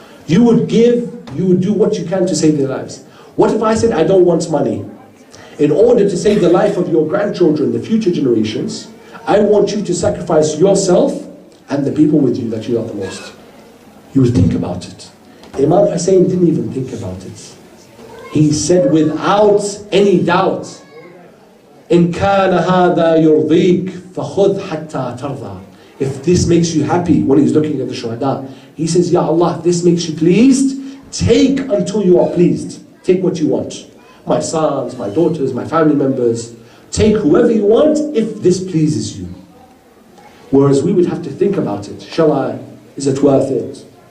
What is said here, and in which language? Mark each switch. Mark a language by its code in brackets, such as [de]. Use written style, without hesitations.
[en] You would give, you would do what you can to save their lives. What if I said, I don't want money? In order to save the life of your grandchildren, the future generations, I want you to sacrifice yourself and the people with you that you love the most. You would think about it. Imam Hussein didn't even think about it. He said without any doubt, [ar] إِن كَانَ هَذَا يُرْضِيكَ فَخُذْ حَتَّى تَرْضَى. [en] If this makes you happy, when he's looking at the shuhada, he says, Ya Allah, if this makes you pleased, take until you are pleased. Take what you want. My sons, my daughters, my family members. Take whoever you want if this pleases you. Whereas we would have to think about it. Shall I? Is it worth it?